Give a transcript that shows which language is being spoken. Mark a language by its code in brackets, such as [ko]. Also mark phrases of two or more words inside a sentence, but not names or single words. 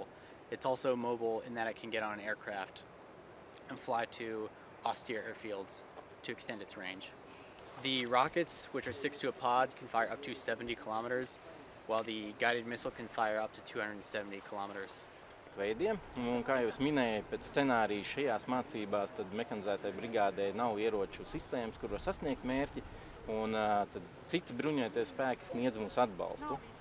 [en] It's also mobile in that it can get on an aircraft and fly to austere airfields to extend its range. The rockets, which are 6 to a pod, can fire up to 70 kilometers, while the guided missile can fire up to 270 kilometers. [lv] Veidiem. Un, kā jau minēju, pēc scenārija šajās mācībās tad mehanizētai brigādē nav ieroču sistēmas, kur var sasniegt mērķi, un tad citi bruņotie spēki sniedz mums atbalstu.